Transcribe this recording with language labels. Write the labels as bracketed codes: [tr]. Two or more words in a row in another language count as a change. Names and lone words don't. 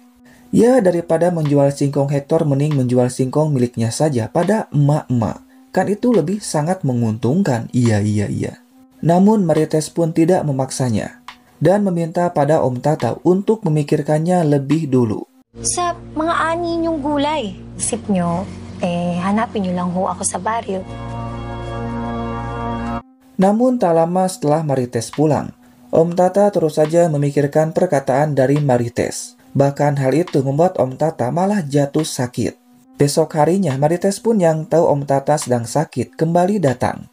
[id] Ya daripada menjual singkong Hector mending menjual singkong miliknya saja pada emak-emak. Kan itu lebih sangat menguntungkan. Iya. Namun Marites pun tidak memaksanya. Dan meminta pada Om Tata untuk memikirkannya lebih dulu. [tl] Sa mga ani niyong gulay, isip nyo, hanapin nyo lang ho ako sa baryo. [id] Namun tak lama setelah Marites pulang, Om Tata terus saja memikirkan perkataan dari Marites. Bahkan hal itu membuat Om Tata malah jatuh sakit. Besok harinya Marites pun yang tahu Om Tata sedang sakit kembali datang.